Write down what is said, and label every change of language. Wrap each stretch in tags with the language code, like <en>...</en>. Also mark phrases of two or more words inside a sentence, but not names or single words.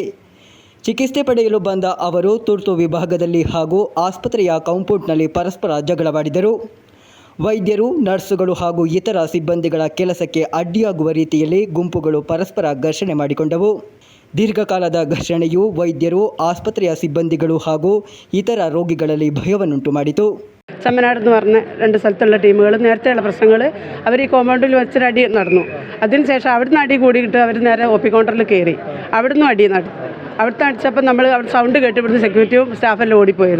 <kn>ಚಿಕಿತ್ಸೆ ಪಡೆಯಲು ಬಂದ ಅವರು ತುರ್ತು ವಿಭಾಗದಲ್ಲಿ ಹಾಗೂ ಆಸ್ಪತ್ರೆಯ ಕಾಂಪೌಂಡ್ನಲ್ಲಿ ಪರಸ್ಪರ ಜಗಳವಾಡಿದರು. ವೈದ್ಯರು, ನರ್ಸುಗಳು ಹಾಗೂ ಇತರ ಸಿಬ್ಬಂದಿಗಳ ಕೆಲಸಕ್ಕೆ ಅಡ್ಡಿಯಾಗುವ ರೀತಿಯಲ್ಲಿ ಗುಂಪುಗಳು ಪರಸ್ಪರ ಘರ್ಷಣೆ ಮಾಡಿಕೊಂಡವು. ದೀರ್ಘಕಾಲದ ಘರ್ಷಣೆಯು ವೈದ್ಯರು, ಆಸ್ಪತ್ರೆಯ ಸಿಬ್ಬಂದಿಗಳು ಹಾಗೂ ಇತರ ರೋಗಿಗಳಲ್ಲಿ ಭಯವನ್ನುಂಟು ಮಾಡಿತು.</kn> <ml>ചെമ്മനാടെന്ന് പറഞ്ഞ 2 സ്ഥലത്തുള്ള ടീമുകൾ നേരത്തെയുള്ള പ്രശ്നങ്ങൾ അവർ ഈ കോമ്പൗണ്ടിൽ വെച്ചൊരു അടി നടന്നു. അതിനുശേഷം അവിടുന്ന് അടി കൂടിയിട്ട് അവർ നേരെ OP കൗണ്ടറിൽ കയറി. അവിടുന്ന് അടി നടന്നു. അവിടുത്തെ അടിച്ചപ്പോൾ നമ്മൾ അവിടെ സൗണ്ട് കേട്ട് ഇവിടുന്ന് സെക്യൂരിറ്റിയും സ്റ്റാഫെല്ലാം ഓടിപ്പോയത്.</ml>